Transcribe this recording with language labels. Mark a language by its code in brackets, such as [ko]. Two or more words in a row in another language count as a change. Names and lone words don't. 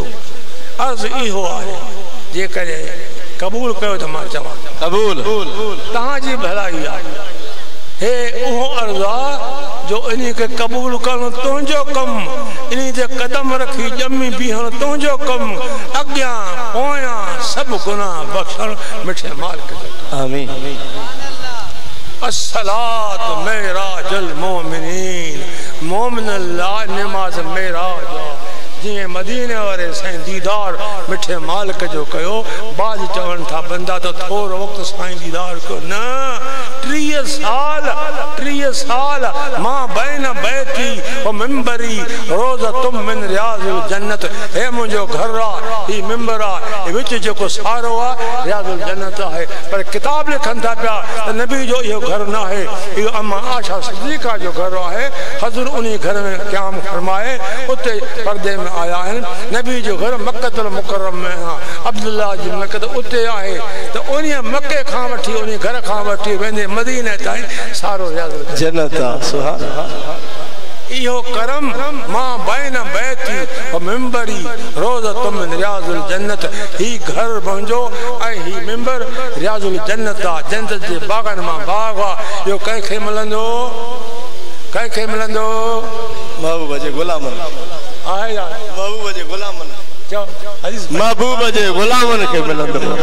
[sd] अर्ज़ इहो आहे, जेकॾहिं क़बूल कयो त मां चवां क़बूल, तव्हांजी भलाई आहे। हे उहो अर्ज़ आहे जो इन खे क़बूल करणु तुंहिंजो कमु, इन ते क़दम रखी ॼमी बीहणु तुंहिंजो कमु, अॻियां पोयां सभु गुनाह बख़्शण मिठे मालिक जो। [ar] آمين. الصلاة معراج المؤمنين, [sd] मोमिन लाइ निमाज़ मेराज आहे। जीअं मदीने वारे साईं दीदार मिठे मालिक जो कयो। बाद चवनि था बंदा त थोरो वक़्तु साईं दीदार कयो, न 30 साल [ar] ما بين بيتي ومنبري روضة من رياض الجنة. [sd] हे मुंहिंजो घर आहे, ही मिंबर आहे, हे विच जेको सारो आहे [ar] رياض الجنة [sd] आहे। पर किताब लिखनि था पिया त नबी जो इहो घर न आहे, इहो अम्मा आशा सिद्दीक़ा जो घर आहे। हज़ूर उन घर में क़याम फरमाए, उते पर्दे में आया आहिनि। नबी जो घर [ar] مكة المكرمة [sd] में आहे, अब्दुल्लाह जी मक्कत उते आहे। त उन मके खां वठी उन घर खां वठी वेंदे मदीने ताईं सारो [ar] رياض الجنة [sd] आहे। [ar] سبحان الله. [sd] इहो करम [ar] ما بين بيتي ومنبري روضة من رياض الجنة. [sd] ही घर मुंहिंजो ऐं ही मिंबर [ar] رياض الجنة [sd] आहे, जन्नत जे बाग़नि मां बाग़ आहे। इहो कंहिंखे मिलंदो? कंहिंखे मिलंदो? महबूब जे गुलामनि आहे यार, महबूब जे गुलामनि। चओ हदीस, महबूब जे गुलामनि खे मिलंदो।